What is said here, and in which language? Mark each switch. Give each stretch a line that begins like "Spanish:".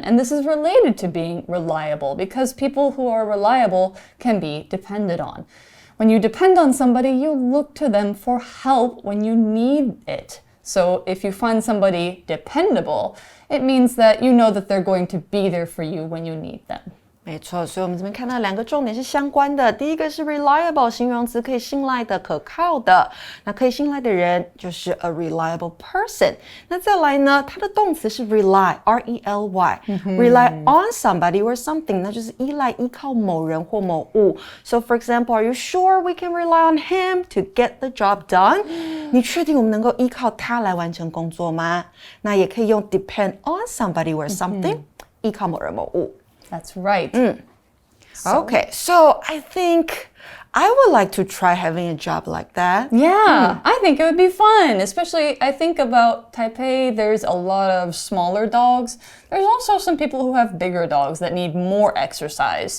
English: And this is related to being reliable because people who are reliable can be depended on. When you depend on somebody, you look to them for help when you need it. So if you find somebody dependable, it means that you know that they're going to be there for you when you need them.
Chinese: 没错，所以我们这边看到两个重点是相关的。第一个是 reliable 形容词，可以信赖的、可靠的。那可以信赖的人就是
English: a reliable person。
Chinese: 那再来呢，它的动词是 rely R-E-L-Y，
English: rely on somebody or something，
Chinese: 那就是依赖、依靠某人或某物。
English: So for example, are you sure we can rely on him to get the job done？
Chinese: 你确定我们能够依靠他来完成工作吗？那也可以用
English: depend on somebody or something，
Chinese: 依靠某人某物。
English: That's right. Okay, so I think I would like to try having a job like that. Yeah, I think it would be fun. Especially, I think about Taipei, there's a lot of smaller dogs. There's also some people who have bigger dogs that need more exercise.